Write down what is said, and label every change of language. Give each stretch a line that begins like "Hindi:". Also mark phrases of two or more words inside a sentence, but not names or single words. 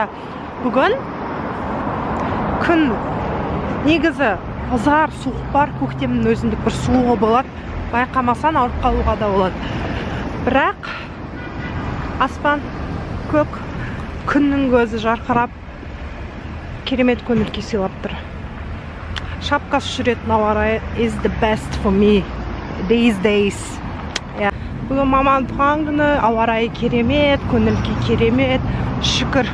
Kazakh: Бүгін күн негізі ызғар суық бар, көктемнің өзіндік бір суығы болады. Байқамасан ауырып қалуға да болады. Бірақ аспан көк, күннің көзі жарқырап, керемет көңіл-күй сыйлап тұр. Шапкасы жүретін ауа райы
English: is the best for me these days.
Kazakh: Бүгін маманың туған күні, ауа райы керемет, көңіл-күй керемет, шүкір.